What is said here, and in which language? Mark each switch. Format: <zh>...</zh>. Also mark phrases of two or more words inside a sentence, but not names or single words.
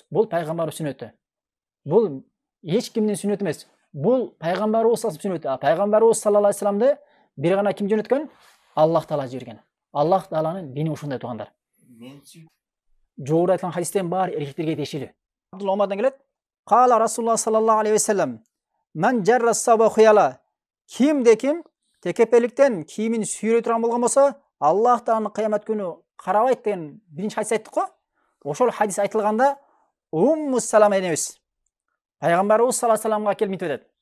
<ky>Бул пайгамбардын сүннөтү. Бул эч кимдин сүннөтү эмес. Бул пайгамбарыбыз сүннөтү. Пайгамбарыбыз</ky> <ar>صلى الله عليه وسلم</ar> <ky>бир гана ким жөнөткөн? Аллах Таала жиберген. Аллах Тааланын дини ушундай туугандар.</ky> <kk>Жоғарыда айтылған</kk> <ky>хадистен баары эркектерге тиешелүү.</ky> <ar>Абдулла Омардан келет. قال رسول الله صلى الله عليه وسلم: "من جر ثوبه خيلاء."</ar> <ky>Кимде ким текепеликтен кийимин сүйрөй турган болгон болсо, Аллах Тааланын кыямат күнү карабайт деген биринчи хадис айттык го. Ошол хадис айтылганда Умму Салама энебиз пайгамбарыбыз</ky> <ar>صلى الله عليه وسلم</ar> <ky>келип мынтип айтат.</ky>